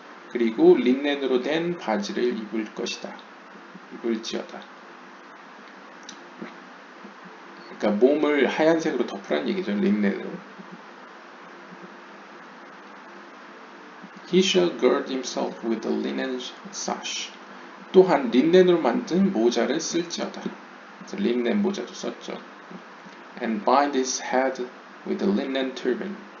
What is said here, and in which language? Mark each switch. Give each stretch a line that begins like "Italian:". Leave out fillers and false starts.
Korean: 그리고 린넨으로 된 바지를 입을 것이다. 입을지어다. 그러니까 몸을 하얀색으로 덮으란 얘기죠. 린넨으로.
English: He shall gird himself with a linen sash.
Korean: 또한 린넨으로 만든 모자를 쓸지어다. 린넨 모자도 썼죠.
English: And bind his head with a linen turban.